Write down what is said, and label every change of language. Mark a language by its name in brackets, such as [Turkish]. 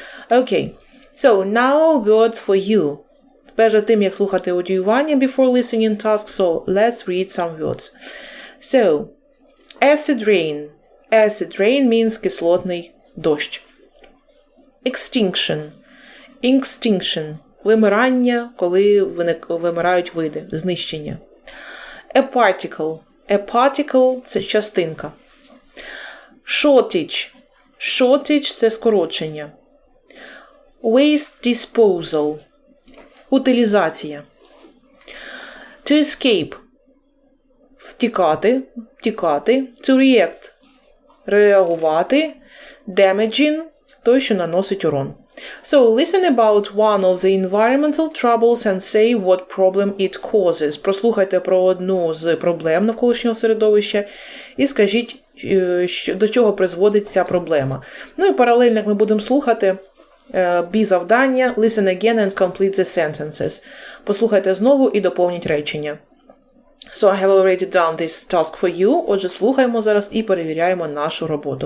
[English] Okay, so now words for you. Перед тим, як слухати аудіювання, before listening task, so let's read some words. So, acid rain. Acid rain means кислотний дощ. Extinction. Extinction. [Ukrainian] Вимирання, коли вимирають види, знищення. [English] A particle. [Ukrainian] A particle – це частинка. [English] Shortage. [Ukrainian] Shortage – це скорочення. [English] Waste disposal. Утилізація. To escape. Втікати. To react. [Ukrainian] Реагувати. Damaging. Той, що наносить урон. [English] So, listen about one of the environmental troubles and say what problem it causes. [Ukrainian] Прослухайте про одну з проблем навколишнього середовища і скажіть, до чого призводить ця проблема. Ну і паралельно, як ми будемо слухати, завдання, listen again and complete the sentences. Послухайте знову і доповніть речення. [English] So I have already done this task for you. [Ukrainian] Отже, слухаємо зараз і перевіряємо нашу роботу.